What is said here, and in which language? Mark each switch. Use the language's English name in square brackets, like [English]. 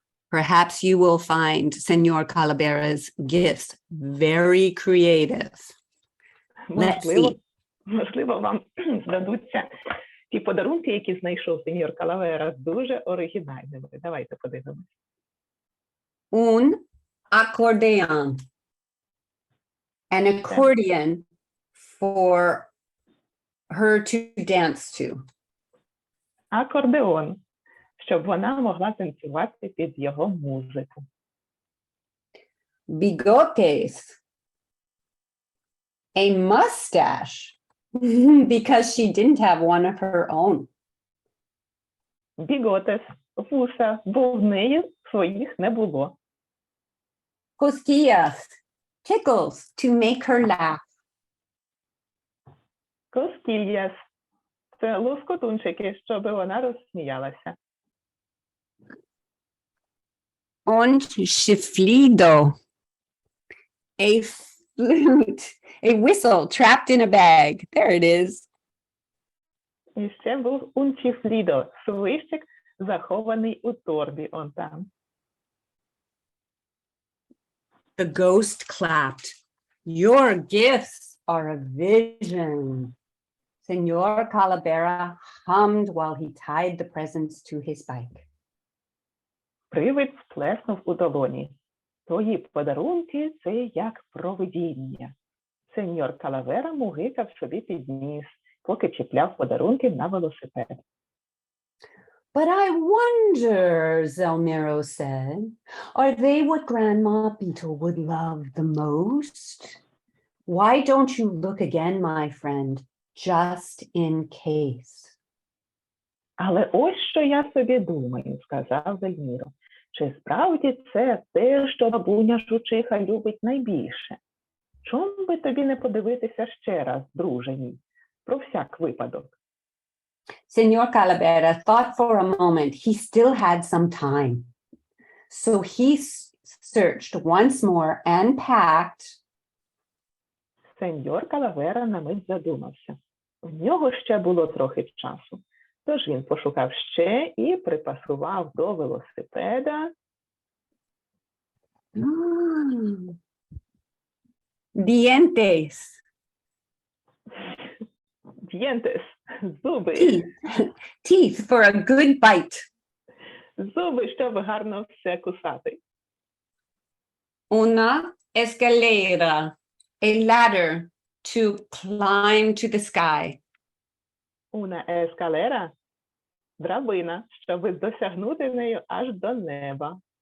[English] Perhaps you will find Senor Calavera's gifts very creative. Let's see. [Ukrainian] Можливо, вам здадуться ті подарунки, які знайшов сеньор Калавера, дуже оригінальними. Давайте подивимось. [Spanish] Un accordion. [English] An accordion for her to dance to. [Ukrainian] Акордеон, щоб вона могла танцювати під його музику. [Spanish] Bigotes. [English] A mustache. Because she didn't have one of her own. Біготес, вуса, бо в неї своїх не було. [Spanish] Cosquillas. [English] Tickles to make her laugh. [Ukrainian] Коскільяс, це лоскотунчики, щоб вона розсміялася. [Spanish] Un chiflido. [English] A flute. A whistle trapped in a bag. There it is. [Ukrainian] І ще був унчіфлідо, свищик, захований у торбі, он там. [English] The ghost clapped. Your gifts are a vision. Senor Calavera hummed while he tied the presents to his bike. [Ukrainian] Привид сплеснув у долоні. Твої подарунки – це як провидіння. Сеньор Калавера мугикав собі під ніс, поки чіпляв подарунки на велосипед. [English] But I wonder, Zelmiro said, are they what Grandma Beetle would love the most? Why don't you look again, my friend, just in case? [Ukrainian] Але ось що я собі думаю, сказав Зельміро. Чи справді це те, що бабуня жучиха любить найбільше? Чому би тобі не подивитися ще раз, друже мій, про всяк випадок? [English] Senor Calavera thought for a moment. He still had some time. So he searched once more and packed. [Ukrainian] Сеньор Калавера на мить задумався. В нього ще було трохи часу. Тож він пошукав ще і припасував до велосипеда [Spanish] Dientes. [Ukrainian] Д'єнтес, зуби. [English] Teeth for a good bite. [Ukrainian] Зуби, щоб гарно все кусати. [Spanish] Una escalera. [English] A ladder to climb to the sky. [Spanish] Una escalera [Ukrainian] – драбина, щоб досягнути нею аж до неба.